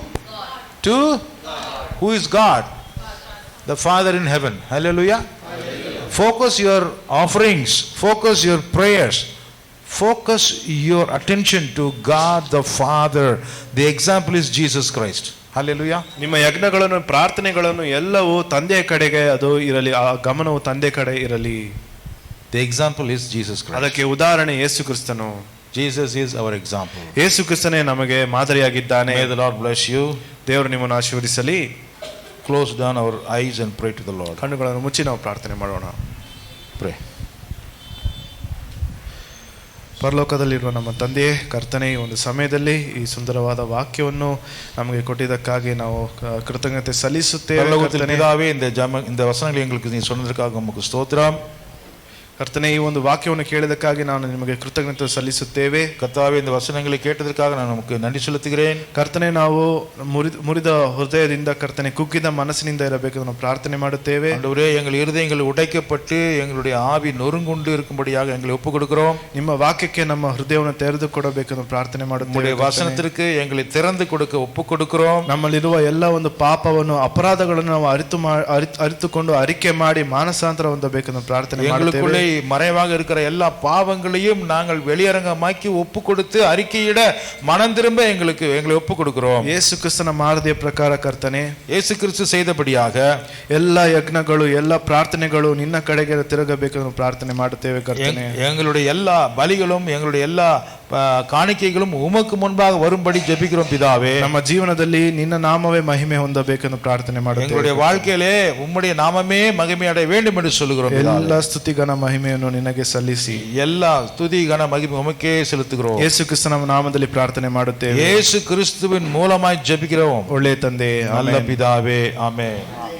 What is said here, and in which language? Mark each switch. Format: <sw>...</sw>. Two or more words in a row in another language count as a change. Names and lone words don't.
<en>To who is God? The Father in heaven. Hallelujah. Focus your offerings, focus your prayers, focus your attention to God the Father. The example is Jesus Christ. Hallelujah.</en> <kn>ನಿಮ್ಮ ಯಜ್ಞಗಳನ್ನು, ಪ್ರಾರ್ಥನೆಗಳನ್ನು ಎಲ್ಲವೂ ತಂದೆಯ ಕಡೆಗೆ ಅದು ಇರಲಿ, ಆ ಗಮನವು ತಂದೆ ಕಡೆ ಇರಲಿ.</kn> <en>The example is Jesus Christ.</en> <kn>ಅದಕ್ಕೆ ಉದಾಹರಣೆ ಯೇಸು ಕ್ರಿಸ್ತನು.</kn> <en>Jesus is our example.</en> <kn>ಯೇಸು ಕ್ರಿಸ್ತನೇ ನಮಗೆ ಮಾದರಿಯಾಗಿದ್ದಾನೆ.</kn> <en>May the Lord bless you.</en> <kn>ದೇವರು ನಿಮ್ಮನ್ನು ಆಶೀರ್ವದಿಸಲಿ.</kn> <en>Close down our eyes and pray to the Lord.</en> <kn>ಕಣ್ಣುಗಳನ್ನು ಮುಚ್ಚಿ ನಾವು ಪ್ರಾರ್ಥನೆ ಮಾಡೋಣ.</kn> <en>Pray.</en> <kn>ಪರಲೋಕದಲ್ಲಿರುವ ನಮ್ಮ ತಂದೆಯೇ, ಕರ್ತನೆ, ಈ ಒಂದು ಸಮಯದಲ್ಲಿ ಈ ಸುಂದರವಾದ ವಾಕ್ಯವನ್ನು ನಮಗೆ ಕೊಟ್ಟಿದ್ದಕ್ಕಾಗಿ ನಾವು ಕೃತಜ್ಞತೆ ಸಲ್ಲಿಸುತ್ತೇವೆ.</kn> <ta>பிதாவே, இந்த வசனங்களை எங்களுக்கு நீ சொன்னதற்காக உமக்கு ஸ்தோத்திரம்.</ta> <kn>ಕರ್ತನೆ, ಈ ಒಂದು ವಾಕ್ಯವನ್ನು ಕೇಳಿದಕ್ಕಾಗಿ ನಾನು ನಿಮಗೆ ಕೃತಜ್ಞತೆ ಸಲ್ಲಿಸುತ್ತೇವೆ.</kn> <ta>கர்த்தாவே, இந்த வசனங்களை கேட்டதற்காக நான் நமக்கு நன்றி செலுத்துகிறேன்.</ta> <kn>ಕರ್ತನೆ, ನಾವು ಮುರಿದ ಹೃದಯದಿಂದ ಕರ್ತನೆ ಕುಗ್ಗಿದ ಮನಸ್ಸಿನಿಂದ ಇರಬೇಕು ನಾವು ಪ್ರಾರ್ಥನೆ ಮಾಡುತ್ತೇವೆ.</kn> <ta>ஆண்டவரே, எங்கள் இருதயங்கள் உடைக்கப்பட்டு எங்களுடைய ஆவி நொறுங்குண்டு இருக்கும்படியாக எங்களை ஒப்புக் கொடுக்கிறோம்.</ta> <kn>ನಿಮ್ಮ ವಾಕ್ಯಕ್ಕೆ ನಮ್ಮ ಹೃದಯವನ್ನು ತೆರೆದು ಕೊಡಬೇಕೆಂದು ಪ್ರಾರ್ಥನೆ ಮಾಡುತ್ತೇವೆ.</kn> <ta>வசனத்திற்கு எங்களை திறந்து கொடுக்க ஒப்புக் கொடுக்கிறோம்.</ta> <kn>ನಮ್ಮಲ್ಲಿರುವ ಎಲ್ಲ ಒಂದು ಪಾಪವನ್ನು ಅಪರಾಧಗಳನ್ನು ನಾವು ಅರಿತುಕೊಂಡು ಅರಿಕೆ ಮಾಡಿ ಮಾನಸಾಂತರ ಹೊಂದಬೇಕೆಂದು ಪ್ರಾರ್ಥನೆ ಮಾಡುತ್ತೇವೆ.</kn> <ta>மறைவாக இருக்கிற எல்லா பாவங்களையும் நாங்கள் வெளியரங்கமாக்கி ஒப்பு கொடுத்து அறிக்கையிட மனம் திரும்ப எங்களை ஒப்பு கொடுக்கிறோம்.</ta> <kn>ಯೇಸು ಕ್ರಿಸ್ತನ ಮಾದರಿಯ ಪ್ರಕಾರ ಕರ್ತನೆ,</kn> <ta>ಯೇಸು கிறிஸ்து செய்தபடியாக</ta> <kn>ಎಲ್ಲ ಯಜ್ಞಗಳು ಎಲ್ಲ ಪ್ರಾರ್ಥನೆಗಳು ನಿನ್ನ ಕಡೆಗೆ ತಿರುಗಬೇಕೆಂದು ಪ್ರಾರ್ಥನೆ ಮಾಡುತ್ತೇವೆ. ಕರ್ತನೆ,</kn> <ta>எங்களுடைய எல்லா பலிகளும் எங்களுடைய எல்லா காணிக்கைகளும் உமக்கு முன்பாக வரும்படி ஜெபிக்கிறோம் பிதாவே.</ta> <kn>ನಮ್ಮ ಜೀವನದಲ್ಲಿ ನಿನ್ನ ನಾಮವೇ ಮಹಿಮೆ ಹೊಂದಬೇಕೆಂದು ಪ್ರಾರ್ಥನೆ ಮಾಡುತ್ತೇವೆ.</kn> <ta>எங்களுடைய வாழ்க்கையிலே உம்முடைய நாமமே மகிமை அடைய வேண்டும் என்று சொல்லுகிறோம்.</ta> <kn>ಎಲ್ಲ ಸ್ತುತಿ ಘನ ಮಹಿಮೆಯನ್ನು ನಿನಗೆ ಸಲ್ಲಿಸಿ</kn> <ta>எல்லா துதி கன மகிமை உமக்கே செலுத்துகிறோம்.</ta> <kn>ಯೇಸು ಕ್ರಿಸ್ತನ ನಾಮದಲ್ಲಿ ಪ್ರಾರ್ಥನೆ ಮಾಡುತ್ತೇವೆ.</kn> <ta>இயேசு கிறிஸ்துவின் மூலமாய் ஜெபிக்கிறோம்.</ta> <kn>ಒಳ್ಳೆಯ ತಂದೆ,</kn> <ta>நல்ல பிதாவே, ஆமென்.</ta>